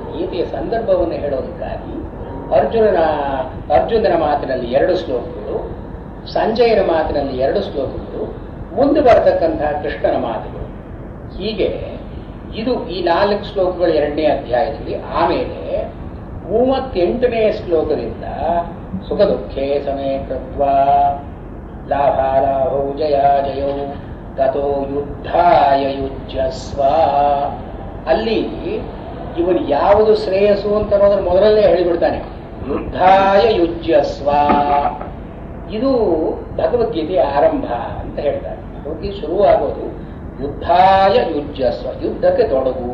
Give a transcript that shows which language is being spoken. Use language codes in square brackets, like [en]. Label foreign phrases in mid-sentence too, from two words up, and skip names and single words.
[kn] ಗೀತೆಯ ಸಂದರ್ಭವನ್ನು ಹೇಳೋದಕ್ಕಾಗಿ ಅರ್ಜುನನ ಮಾತಿನಲ್ಲಿ 2 ಶ್ಲೋಕಗಳು, ಸಂಜಯನ ಮಾತಿನಲ್ಲಿ 2 ಶ್ಲೋಕಗಳು, ಮುಂದೆ ಬರತಕ್ಕಂತಹ ಕೃಷ್ಣನ ಮಾತುಗಳು. ಹೀಗೆ ಇದು ಈ 4 ಶ್ಲೋಕಗಳು 2ನೇ ಅಧ್ಯಾಯದಲ್ಲಿ. ಆಮೇಲೆ 38ನೇ ಶ್ಲೋಕದಿಂದ [sa] ಸುಖ ದುಃಖೇ ಸಮೇ ಕೃತ್ವಾ ಲಾಭಾಲಾಭೌ ಜಯಾ ಜಯೌ ತಥೋ ಯುದ್ಧಾಯ ಯುಜ್ಯಸ್ವ. [kn] ಅಲ್ಲಿ ಇವನು ಯಾವುದು ಶ್ರೇಯಸ್ಸು ಅಂತ ಅನ್ನೋದನ್ನು ಮೊದಲಲ್ಲೇ ಹೇಳಿಬಿಡ್ತಾನೆ. [sa] ಯುದ್ಧಾಯ ಯುಜ್ಯಸ್ವ, [kn] ಇದು ಭಗವದ್ಗೀತೆಯ ಆರಂಭ ಅಂತ ಹೇಳ್ತಾರೆ. ಭಗವದ್ಗೀತೆ ಶುರುವಾಗೋದು [sa] ಯುದ್ಧಾಯ ಯುಜ್ಯಸ್ವ, [kn] ಯುದ್ಧಕ್ಕೆ ತೊಡಗು.